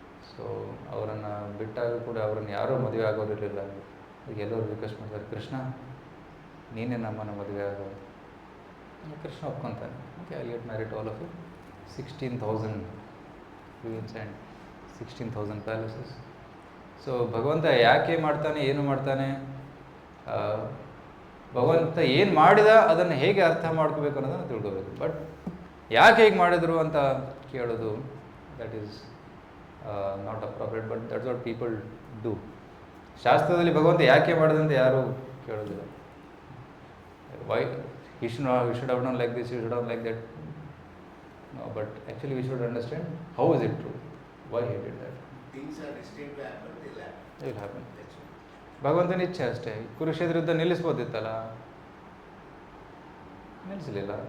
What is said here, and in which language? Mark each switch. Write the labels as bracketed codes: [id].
[kn] So ಅವರನ್ನು ಬಿಟ್ಟಾಗ ಕೂಡ ಅವರನ್ನು ಯಾರೂ ಮದುವೆ ಆಗೋದಿರಲಿಲ್ಲ. ಈಗ ಎಲ್ಲರೂ ರಿಕ್ವೆಸ್ಟ್ ಮಾಡ್ತಾರೆ, ಕೃಷ್ಣ ನೀನೇ ನಮ್ಮನ್ನು ಮದುವೆ ಆಗೋದು. Krishna ಒಪ್ಕೊತಾನೆ. [en] Okay, I get married all of you. 16,000 queens and 16,000 palaces. [kn] So ಭಗವಂತ ಯಾಕೆ ಮಾಡ್ತಾನೆ, ಏನು ಮಾಡ್ತಾನೆ, ಭಗವಂತ ಏನು ಮಾಡಿದ ಅದನ್ನು ಹೇಗೆ ಅರ್ಥ ಮಾಡ್ಕೋಬೇಕು ಅನ್ನೋದನ್ನು ತಿಳ್ಕೋಬೇಕು. ಬಟ್ ಯಾಕೆ ಹೇಗೆ ಮಾಡಿದರು ಅಂತ ಕೇಳೋದು, [en] That is not appropriate, but that's what people do. [kn] ಶಾಸ್ತ್ರದಲ್ಲಿ ಭಗವಂತ ಯಾಕೆ ಮಾಡಿದಂತ ಯಾರೂ ಕೇಳೋದಿಲ್ಲ. [en] Why he should have done like this, he should have done like that. No, but actually we should understand how is it true, why he did that. Things are destined to happen, they will happen. [kn] ಭಗವಂತನ ಇಚ್ಛೆ ಅಷ್ಟೇ. ಕುರುಕ್ಷೇತ್ರ ಯುದ್ಧ ನಿಲ್ಲಿಸ್ಬೋದಿತ್ತಲ್ಲ, ನಿಲ್ಲಿಸಲಿಲ್ಲ.